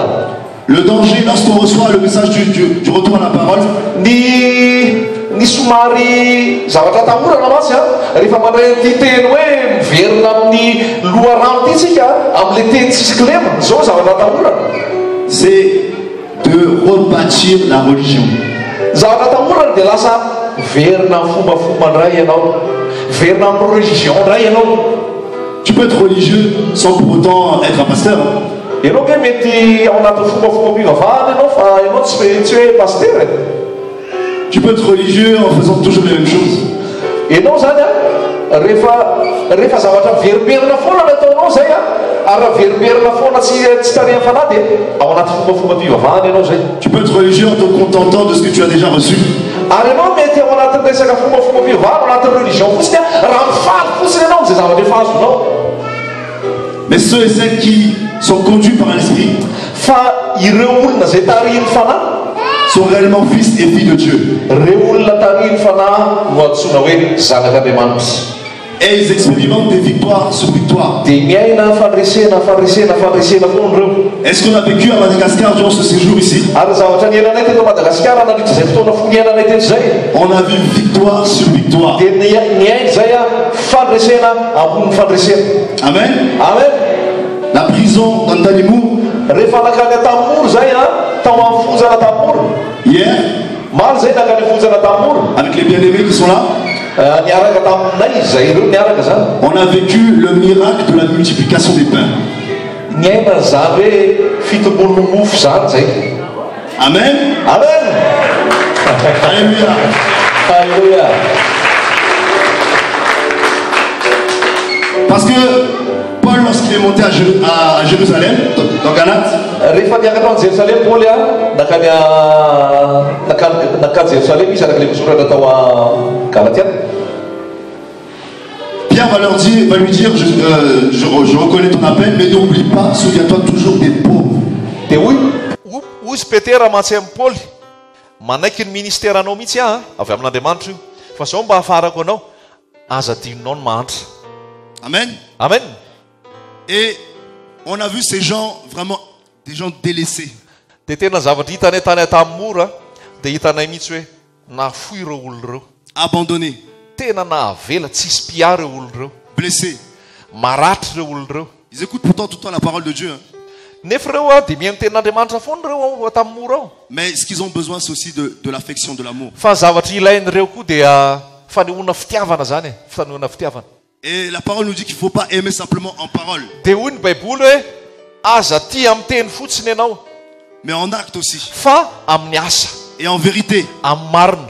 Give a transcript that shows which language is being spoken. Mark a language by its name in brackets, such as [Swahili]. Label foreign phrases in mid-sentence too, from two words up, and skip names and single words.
[French] Le danger lorsqu'on reçoit le message du retour à la parole, [Malagasy] Ny somary zavatra tahorana masy a rehefa mandray ty teny hoe miverina amin'ny loharano ty tsika amin'le teny tsisy kilema, zao zavatra tahorana. [French] c'est de rebâtir la religion. [Malagasy] Zavatra tahorana dia lasa verina amin'ny fombafomba ndray ianao, verina amin'ny religion ndray ianao. [French] Tu peux être religieux sans pour autant être un pasteur. [Malagasy] Ianao ke mety ao anatin'ny fombafomba-pivavahana ianao fa ianao tsy hoe paster. [French] Tu peux être religieux en faisant toujours les mêmes choses. [Malagasy] Ianao zany a rehefa zavatra veriberina foana no ataonao zay a, ary raha veriberina foana tsy tarihan'ny fanahy dia ao anaty fombafomba-pivavahana ianao zay. [French] Tu peux être religieux en te contentant de ce que tu as déjà reçu. [Malagasy] Ary ianao mety ao anatin'ny resaka fombafomba-pivavahana ao anatin'ny religion fotsiny a, raha mifaly fotsiny ianao zay zavatra efa azonao. [French] Mais ceux et celles qui sont conduits par l'Esprit [Malagasy] Fa ireo olona zay tarihin'ny fanahy [French] sont réellement fils et filles de Dieu. [Malagasy] reo olona tarihin'ny fanahy no antsoina hoe zanak'Andriamanitra. [French] Et ils expérimentent des victoires sur victoires. [Malagasy] Dia miaina fandresena foana reo. [French] Est-ce qu'on a vécu à Madagascar durant ce séjour ici? [Malagasy] Ary zavatra niainanay teto Madagasikara nandritra zay fotoana foniananay teto zay, [French] On a vu victoire sur victoire. [Malagasy] dia niainy zay a fandresena ambony fandresena. Amen. Amen. [French] La prison d'Antanimou, [Malagasy] Rehefa nakany Tamoro zay a tao amin'ny fonjana Tamoro. [French] hier, [Malagasy] Maly zay nakany fonjana Tamoro. [French] avec les bien-aimés qui sont là, [Malagasy] Niaraka taminay zay ireo niaraka zany. [French] on a vécu le miracle de la multiplication des pains. [Malagasy] Niaina zany hoe fitombon'ny mofo zany zay. Amen. Amen. Alléluia. Alléluia. [French] Parce que Paul, lorsqu'il est monté à Jérusalem, dans Galates, [Malagasy] Rehefa niakatra any Jerusalem Paul a nakany Jerusalem izy araka le misoratra tao a Galatiana. [French] Pierre va lui dire, je reconnais ton appel, mais n'oublie pas, souviens-toi toujours des pauvres. [Malagasy] Dia hoy Ozy Petera matsy amin'ny Paoly, manaiky ny ministeranao mihitsy avy amin'Andriamanitra io, fa zao mba hafarako anao, aza tininao ny mahantra. Amen. Amen. [French] Et on a vu ces gens, vraiment, des gens délaissés. [Malagasy] Dia tena zavatra hitanay tany tamin'ny mora dia hitanay mihitsy hoe nafoy ireo olona ireo. [French] abandonnés, [Malagasy] tena nahavela tsisy pia reo olo reo, [French] blessés. [Malagasy] maratry reo olo reo. [French] Ils écoutent pourtant tout le temps la parole de Dieu. Hein. [Malagasy] Nefa reo a dia mihaino tenin'Andriamanitra foana reo tamin'ny mora ao. [French] Mais ce qu'ils ont besoin, c'est aussi de l'affection, de l'amour. [Malagasy] Fa zavatra ilain'ireo koa dia fanehoana fitiavana zany, fanehoana fitiavana. [French] Et la parole nous dit qu'il ne faut pas aimer simplement en parole, [Malagasy] Dia hoy ny Baiboly hoe aza tia amin'ny teny fotsiny ianao, [French] mais en acte aussi. [Malagasy] fa amin'ny asa, [French] Et en vérité. [Malagasy] amin'ny marina.